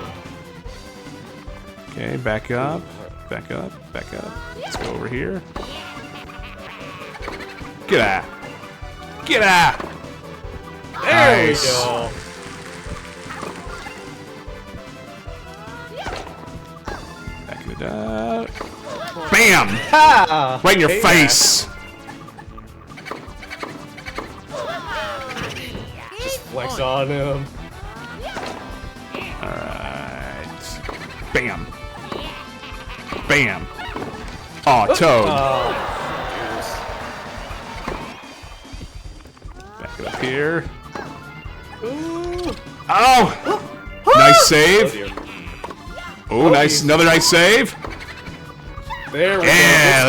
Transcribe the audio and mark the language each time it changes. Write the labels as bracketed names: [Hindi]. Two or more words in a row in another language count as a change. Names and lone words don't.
[English] Okay, back up, back up, back up. Let's go over here. Get out! Get out! There Nice. we go. Backing it up. Bam! Ha! Right in your Hey, face! Just flex on him. Alright. Bam! Bam! Aw, Toad. Oh, Back it up here. ooh. Oh! Nice Oh, save. dear. Oh, nice. geez. Another nice save. There we Yeah,